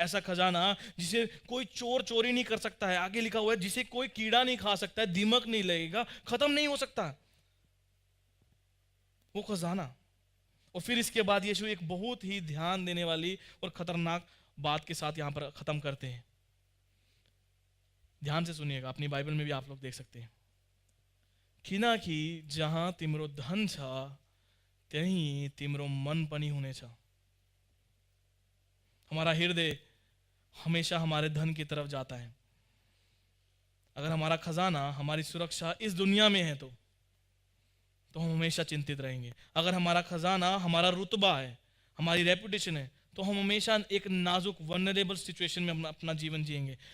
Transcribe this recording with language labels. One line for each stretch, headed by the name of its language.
Hindi: ऐसा खजाना जिसे कोई चोर चोरी नहीं कर सकता है। आगे लिखा हुआ है जिसे कोई कीड़ा नहीं खा सकता है, दीमक नहीं लगेगा, खत्म नहीं हो सकता वो खजाना। और फिर इसके बाद यीशु एक बहुत ही ध्यान देने वाली और खतरनाक बात के साथ यहां पर खत्म करते हैं। ध्यान से सुनिएगा, अपनी बाइबल में भी आप लोग देख सकते हैं।
Nepali: किना कि जहां तिम्रो धन छ त्यही तिम्रो मन पनि हुनेछ।
Hindi: हमारा हृदय हमेशा हमारे धन की तरफ जाता है। अगर हमारा खजाना, हमारी सुरक्षा इस दुनिया में है तो हम हमेशा चिंतित रहेंगे। अगर हमारा खजाना हमारा रुतबा है, हमारी रेपुटेशन है, तो हम हमेशा एक नाजुक वल्नरेबल सिचुएशन में अपना जीवन जिएंगे।